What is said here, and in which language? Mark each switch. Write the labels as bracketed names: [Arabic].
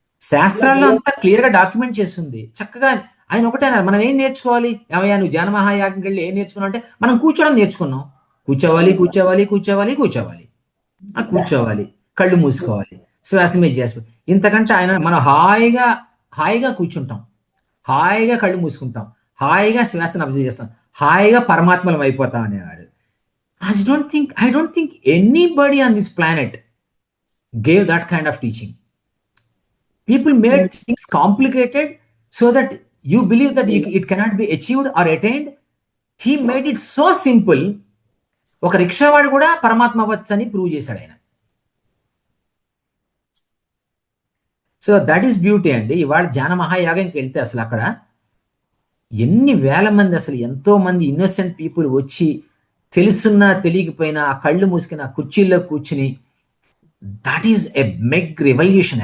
[Telugu] శాస్త్రాల్లో అంతా క్లియర్ గా డాక్యుమెంట్ చేస్తుంది. చక్కగా ఆయన ఒకటే అన్నారు, మనం ఏం నేర్చుకోవాలి, ఏమయ్యా నువ్వు ధ్యాన మహాయాగం వెళ్ళి ఏం నేర్చుకున్నావు అంటే, మనం కూర్చోవడం నేర్చుకున్నాం. కూర్చోవాలి కూర్చోవాలి కూర్చోవాలి కూర్చోవాలి కూర్చోవాలి, కళ్ళు మూసుకోవాలి, శ్వాస మీద చేసుకోవాలి. ఇంతకంటే ఆయన మనం హాయిగా హాయిగా కూర్చుంటాం, హాయిగా కళ్ళు మూసుకుంటాం, హాయిగా శ్వాసను అబ్జర్వ్ చేస్తాం, హాయిగా పరమాత్మలం అయిపోతాం అనేవారు. [English] I don't think anybody on this planet gave that kind of teaching. People made things complicated so that you believe that it cannot be achieved or attained. He made it so simple. [Telugu] ఒక రిక్షావాడు కూడా పరమాత్మ అవ్వచ్చు అని prove చేశాడు ఆయన. [English] so that is beauty [Telugu] అండి. ఇవాళ ధ్యాన మహాయాగంకి వెళ్తే అసలు అక్కడ ఎన్ని వేల మంది, అసలు ఎంతో మంది ఇన్నోసెంట్ పీపుల్ వచ్చి తెలుసున్నా తెలియకపోయినా ఆ కళ్ళు మూసుకుని ఆ కుర్చీల్లో కూర్చుని, [English] That is a mega revolution.